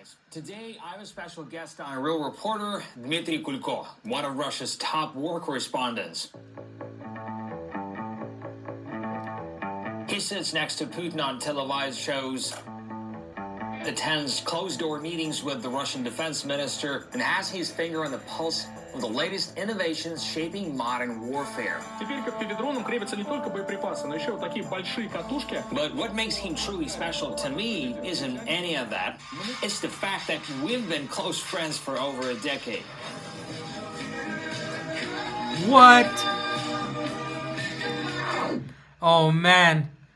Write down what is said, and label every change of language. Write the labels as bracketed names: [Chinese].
[English] today I have a special guest on Real Reporter, Dmitry Kulko, one of Russia's top war correspondents. He sits next to Putin on televised shows, attends closed-door meetings with the Russian defense minister, and has his finger on the pulse of the latest innovations shaping modern warfare. [Russian] Теперь к FPV-дронам крепятся не только боеприпасы, но еще вот такие большие катушки. [English] But what makes him truly special to me isn't any of that. It's the fact that we've been close friends for over a decade. What? Oh man.